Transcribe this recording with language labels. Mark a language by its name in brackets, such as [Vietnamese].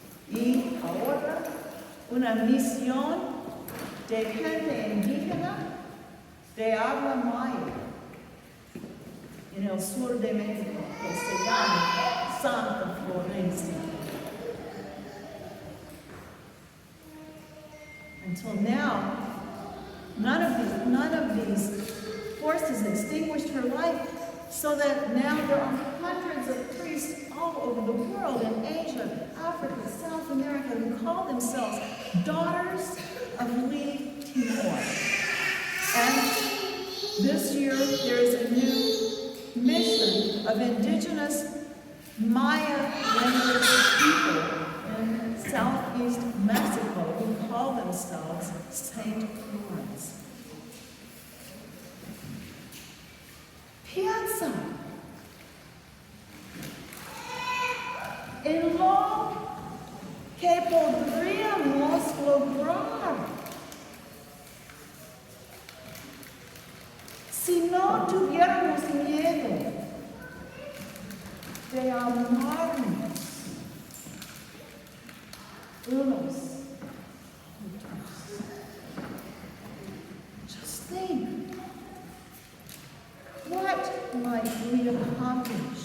[Spanish] Y ahora una misión de gente indígena de habla maya en el sur de México, que se llama Santa Florencia. [English] Until now, none of these forces extinguished her life, so that now there are hundreds of priests all over the world, in Asia, Africa, South America, who call themselves daughters of Lee Timor. And this year there is a new mission of indigenous Maya language people in southeast Mexico who call themselves Saint Florence. [Spanish] Piensa en lo que podríamos lograr si no tuviéramos miedo de amarnos unos a otros. [English] Just think, what might we accomplish